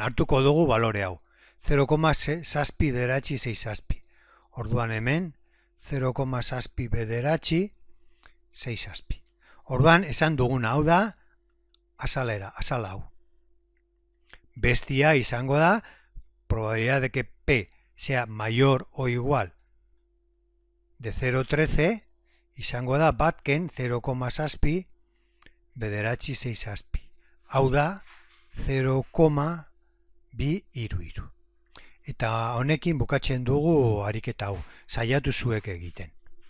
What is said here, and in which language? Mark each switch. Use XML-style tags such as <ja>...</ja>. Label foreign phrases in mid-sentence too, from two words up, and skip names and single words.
<eu>Hartuko dugu balore hau. 0,6 bederatzi 6 zazpi. Orduan hemen 0,6 bederatzi 6 zazpi. Orduan esan duguna hau da azal hau. Bestia izango da,</eu> <es>probabilidad de que P sea mayor o igual de 0,13,</es> <eu>izango da batken 0,6 bederatzi 6. Hau da 0,233. Eta honekin bukatzen dugu ariketa hau, saiatu zuek egiten.</eu>